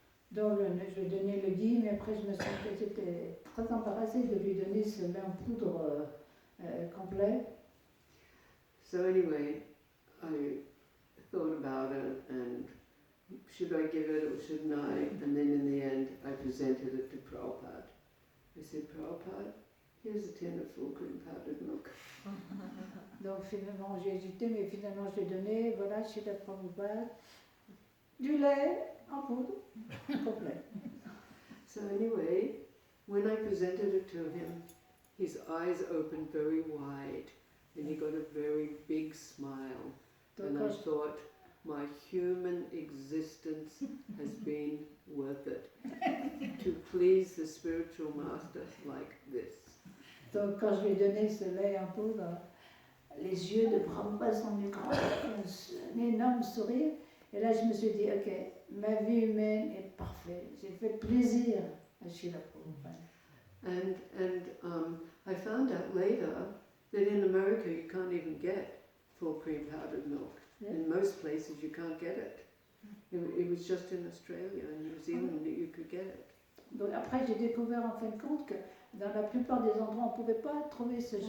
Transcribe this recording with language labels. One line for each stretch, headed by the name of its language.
French: Donc je lui ai donné le ghee, mais après j'étais très embarrassée de lui donner ce lait en poudre complet.
English: So anyway, I thought about it, and should I give it or shouldn't I? And then in the end, I presented it to Prabhupada. I said, Prabhupada, here's a tin of full cream powdered milk.
French: Donc finalement j'ai hésité, mais finalement je l'ai donné, voilà, chez la Prabhupada, du lait en poudre, complet.
English: So anyway, when I presented it to him, his eyes opened very wide and he got a very big smile.
French: Donc
English: And
French: quand
English: I
French: je-
English: thought, my human existence has been worth it to please the spiritual master like this.
French: Donc quand je lui ai donné ce lait en poudre, les yeux de Prabhupada sont mis grands, un énorme sourire. Et là je me suis dit, ok, ma vie humaine est parfaite. J'ai fait plaisir à Srila Prabhupada.
English: And I found out later that in America you can't even get full cream powdered milk. Yeah. In most places you can't get it. It was just in Australia and New Zealand that you could get it.
French: Donc après j'ai découvert en fin de compte que dans la plupart des endroits on ne pouvait pas trouver ce genre